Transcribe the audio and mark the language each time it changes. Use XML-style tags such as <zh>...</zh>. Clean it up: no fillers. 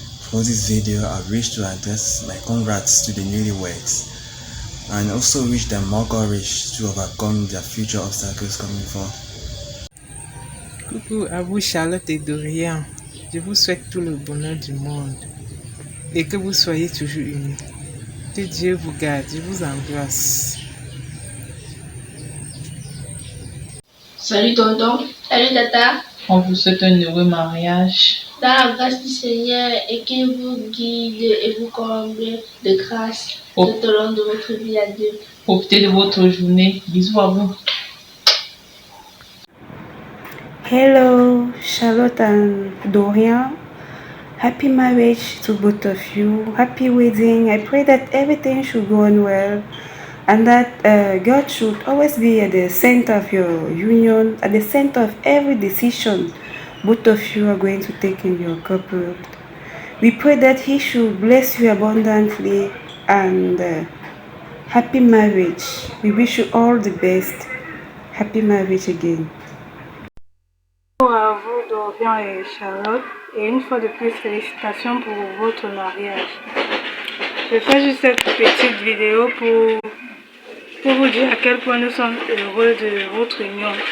<en>For this video, I wish to address my congrats to the newlyweds and also wish them more courage to overcome their future obstacles coming forth.</en> <fr>Coucou à vous Charlotte et Dorian. Je vous souhaite tout le bonheur du monde et que vous soyez toujours unis. Que Dieu vous garde, je vous embrasse. Salut tonton. Salut tata. On vous souhaite un heureux mariage. Dans la grâce du Seigneur et qu'il vous guide et vous comble de grâce tout au long de votre vie à Dieu. Profitez de votre journée. Bisous à vous.</fr> <en>Hello, Charlotte and Dorian. Happy marriage to both of you. Happy wedding. I pray that everything should go on well and that God should always be at the center of your union, at the center of every decision both of you are going to take in your couple. We pray that He should bless you abundantly and happy marriage. We wish you all the best. Happy marriage again.</en> <fr>Bonjour à vous, Dorian et Charlotte, et une fois de plus, félicitations pour votre mariage. Je fais juste cette petite vidéo pour vous dire à quel point nous sommes heureux de votre union.</fr>